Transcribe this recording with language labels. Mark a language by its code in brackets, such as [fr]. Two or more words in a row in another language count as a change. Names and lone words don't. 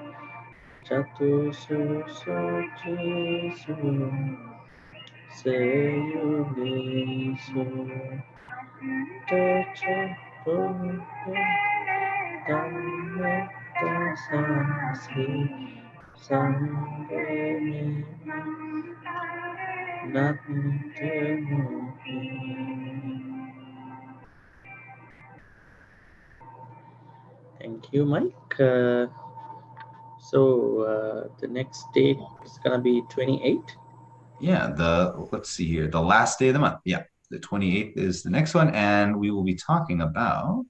[en] Chatususochisu Seyugisu Teche Puhe Dhamme Tasasi Sangeni Nante Muhi. Thank you, Mike. So the next date is gonna be 28. Yeah, let's see here, the last day of the month. Yeah, the 28th is the next one, and we will be talking about.